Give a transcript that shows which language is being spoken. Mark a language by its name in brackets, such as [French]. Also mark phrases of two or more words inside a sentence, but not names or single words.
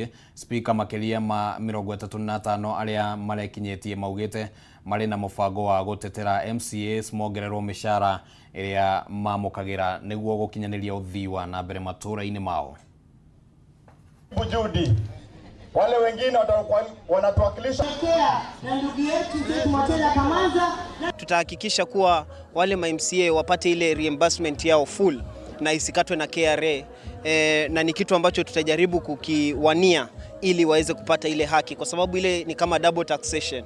[Kikuyu] Spika makĩria ma 35 arĩa marekinyĩtie maugĩte marĩ na mũbango wa gũtetera MCAs mongererwo mĩcara ĩrĩa mamũkagĩra nĩguo gũkinyanĩria ũthii wa na mbere matũũra-inĩ mao. Judy, [Swahili] wale wengine wanatuwakilisha na ndugu yetu Motela Kamanza. Tutahakikisha kuwa wale ma MCA wapate ile reimbursement yao full na isikatwe na KRA, na ni kitu ambacho tutajaribu kukiwania ili waweze kupata ile haki, kwa sababu ile ni kama [English] double taxation.